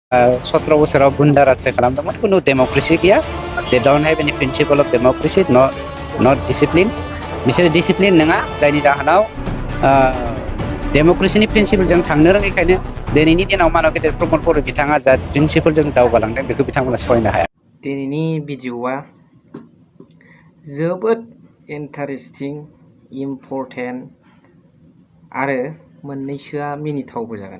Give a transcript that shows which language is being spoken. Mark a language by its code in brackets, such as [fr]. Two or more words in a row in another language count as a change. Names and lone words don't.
[brx] 17 बोसोराव गुन्दारासो खालामदोंमोन कुनु डेम'क्रेसि गैया [en] they don't have any principle of democracy not discipline [brx] बिसोर डिसिप्लिन नङा जायनि जाहोनाव डेम'क्रेसिनि प्रिन्सिपलजों थांनो रोङैखायनो दिनैनि दिनाव मानव गेदेर प्रमद बर' बिथाङा जा प्रिन्सिपलजों दावगालांदों बेखौ बिथांमोना सहायनो हाया। दिनैनि भिडिअआ जोबोद [en] interesting important [brx] आरो मोननैसोआ मिनिथावबो जागोन।